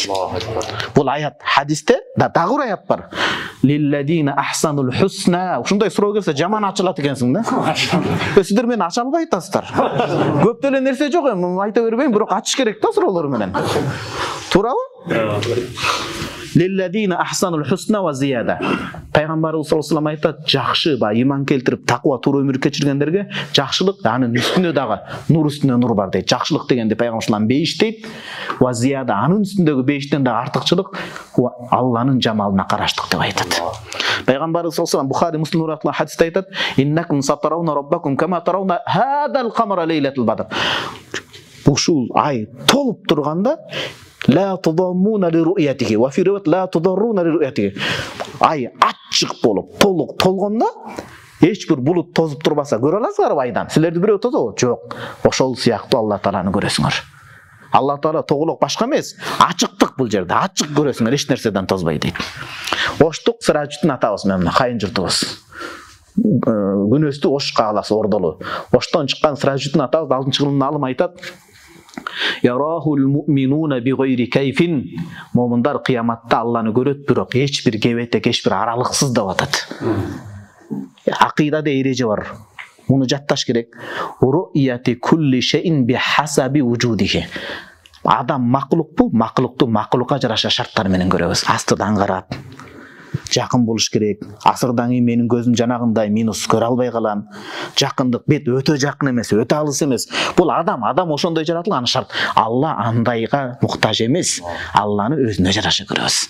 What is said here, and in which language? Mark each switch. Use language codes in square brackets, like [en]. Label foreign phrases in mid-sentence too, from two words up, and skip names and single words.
[ky] Бул аят хадисте дагы бир аят бар. [ar] للذين أحسنوا الحسنى. [ky] Ушундай суроо келсе жаман ачылат экенсиң да. Сиздер мени ача албай атасыздар. Көп деле нерсе жок, эми айта бербейм, бирок ачыш керек да суроолор менен. [ar] Туурабы? للذين أحسنوا الحسنى وزيادة. [ky] Пайгамбарыбыз [ar] صلى الله عليه وسلم [ky] айтат, жакшы ба иман келтирип таква туура өмүр кечиргендерге жакшылык, анын үстүнө дагы нур үстүнө нур бар дейт. Жакшылык дегенде пайгамбар бейиш дейт. [ar] وزيادة, [ky] анын үстүндөгү бейиштен дагы артыкчылык Алланын жамалына караштык деп айтат. Пайгамбарыбыз [ar] صلى الله عليه وسلم [ky] Бухари Муслим ратлы хадисте айтат, [ar] إنكم سترون ربكم كما ترون هذا القمر ليلة البدر. [ky] Ушул ай толуп турганда [ar] لا تضامون لرؤيته وفي رواية لا تضرون لرؤيته. [ky] Ай ачык болуп, толук толгондо эч бир булут тозуп турбаса көрө аласыздарбы айдан? Силерди бирөө тозобу? Жок. Ошол сыяктуу Алла тааланы көрөсүңөр. Алла таала тоголок башка эмес, ачыктык бул жерде. Ачык көрөсүңөр, эч нерседен тозбой дейт. Оштук Сыражидин атабыз менен кайын журтубуз. Күнөстү Ош кааласы Ордолу. Оштон чыккан Сыражидин атабыз 6-кылымдын алым айтат. [ar] يراه المؤمنون بغير كيف. [ky] Момундар кыяматта Алланы көрөт, бирок эч бир кебетек, эч бир аралыксыз деп атат. Акыйдада эреже бар. Муну жатташ керек. [ar] رؤية كل شيء بحسب وجوده. [ky] Адам маклук бул, маклукту маклукка жараша шарттар менен көрөбүз. Астыдан карап, жакын болуш керек. Асырдан кийин менин көзүм жанагындай минус көрө албай калам. Жакындык бет өтө жакын эмес, өтө алыс эмес. Бул адам ошондой жаратылган, аны шарт. Алла андайга муктаж эмес. Алланы өзүнө жараша көрөбүз.